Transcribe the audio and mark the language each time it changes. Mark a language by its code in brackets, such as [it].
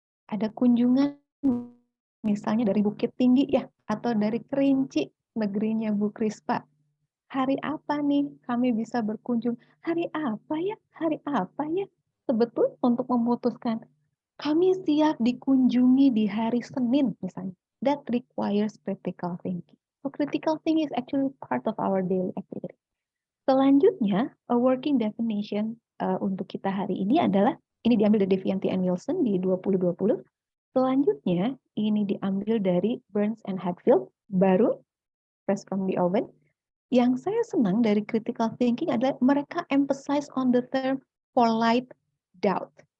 [id] Ada kunjungan misalnya dari Bukit Tinggi ya, atau dari Kerinci, negerinya Bu Krispa. Hari apa nih kami bisa berkunjung? Hari apa ya? Hari apa ya? Sebetulnya untuk memutuskan, kami siap dikunjungi di hari Senin misalnya. [en] That requires critical thinking. So critical thinking is actually part of our daily activity. [id] Selanjutnya, [en] a working definition [id] untuk kita hari ini adalah, ini diambil dari Devianti and Wilson di 2020. Selanjutnya, ini diambil dari Burns and Hadfield, baru, [en] fresh from the oven. [id] Yang saya senang dari critical thinking adalah mereka [en] emphasize on the term polite doubt.